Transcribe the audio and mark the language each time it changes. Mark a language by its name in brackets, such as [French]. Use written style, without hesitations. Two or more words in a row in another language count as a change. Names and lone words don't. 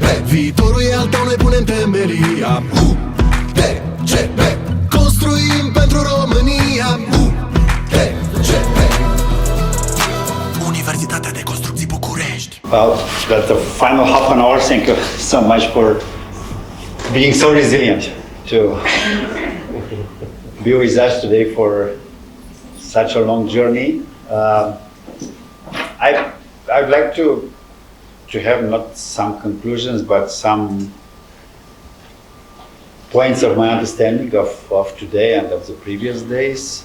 [Romanian] Viitorul e al tău, noi punem temelia. UTCP, construim pentru România. UTCP, Universitatea de Construcții București. [English] Well, that's the final half an hour. Thank you so much for being so resilient to be with us today for such a long journey. I'd like to have not some conclusions, but some points of my understanding of today and of the previous days.